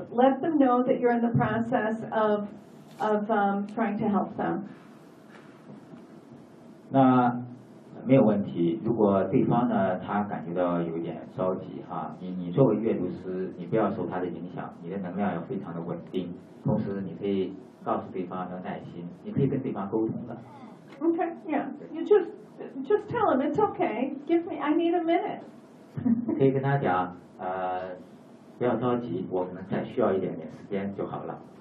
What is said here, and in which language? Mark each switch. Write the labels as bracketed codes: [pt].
[en] Let them know that you're in the process of trying to help them. [zh] 那没有问题，如果对方呢他感觉到有点着急哈，你作为阅读师，你不要受他的影响，你的能量要非常的稳定，同时你可以告诉对方要耐心，你可以跟对方沟通的。 [en] OK yeah you just tell him it's okay give me I need a minute [zh] 可以跟他讲不要着急，我可能再需要一点点时间就好了。